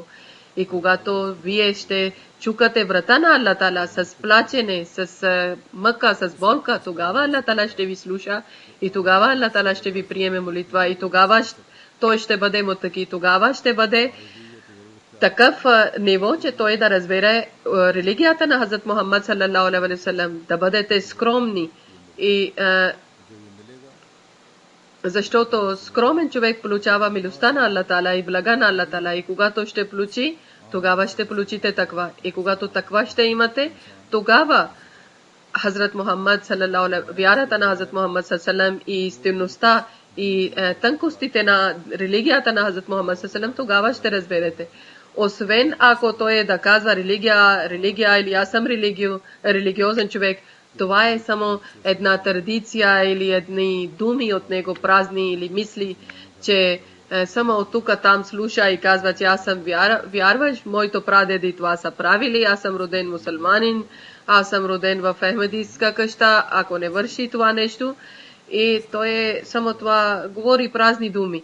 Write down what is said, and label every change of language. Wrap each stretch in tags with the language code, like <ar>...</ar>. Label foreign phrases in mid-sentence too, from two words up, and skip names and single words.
<bg>И когато вие ще чукате врата на Алла Тала с плачене, с мъка, с болка, тогава Алла Тала ще ви слуша и тогава Алла Тала ще ви приеме молитва и тогава той ще бъде муттаки, тогава ще бъде такъв ниво, че той да разбере религията на Хазрат Мухаммад</bg> <ar>صلى الله عليه وسلم,</ar> <bg>да бъдете скромни и защото скромен човек получава милостта на Алла Тала и блага на Алла Тала и когато ще получи, тогава ще получите таква. И когато таква ще имате, тогава Хазрат Мухаммад</bg> <ar>صلى الله عليه</ar> <bg>вярата на Хазрат Мухаммад</bg> <ar>صلى الله عليه وسلم</ar> <bg>и стойността и тънкостите на религията на Хазрат Мухаммад</bg> <ar>صلى الله عليه وسلم,</ar> <bg>тогава ще разберете. Освен ако той да казва религия или аз съм религиозен човек, това е само една традиция или едни думи от него празни или мисли, че само от тук там слуша и казва, че аз съм вярваш, моето прадеди това са правили, аз съм роден мусулманин, аз съм роден в Ахмедийска къща, ако не върши това нещо, и той само това говори празни думи.</bg>